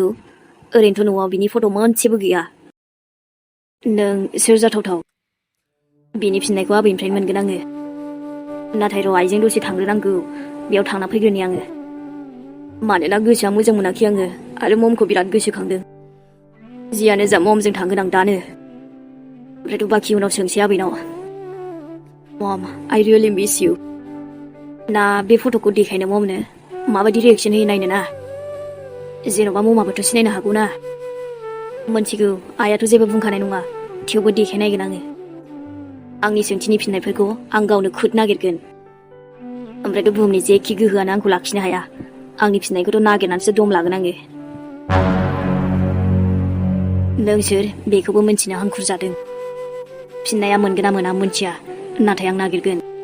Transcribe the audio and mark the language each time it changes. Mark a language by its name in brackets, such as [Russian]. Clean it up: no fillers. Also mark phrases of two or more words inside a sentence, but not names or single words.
[Bodo] ओरैनोथ' न'आव बिनि फट' मोनसेबो गैया नों सोर जाथावथाव बिनि फिननायखौ आबैनिफ्राय मोनगोन आङो नाथाय र' आइजों दसे थांग्रोनांगौ बेयाव थांना फैग्रोनि आङो मानोना गोसोआ मोजां मोनाखै आङो आरो ममखौ बिराद गोसोखांदों जियानो जा ममजों थांगोन आं दानो ओमफ्रायथ' बाखि उनाव सोंसै आबैनाव [English] Mom, I really miss you. [Bodo] ना बे फट'खौ देखायनो ममनो माबायदि रिएक्सन होयो नायनो ना जेन'बा ममाबोथ' सिनायनो हागौ ना मोनथिगौ आइयाथ' जेबो बुंखानाय नङा थेवबो देखायनायगोन आङो आंनि सोंथिनि फिननायफोरखौ आं गावनो खुद नागिरगोन ओमफ्रायथ' बुहुमनि जेखि गोहोआनो आंखौ लाखिनो हाया आंनि फिननायखौथ' नागिरनानैसो दम लागोन आङो नों सोर बेखौबो मिन्थिनो हांखुर जादों फिननाया मोनगोन ना मोना मोनथिया नाथाय आं नागिरगोन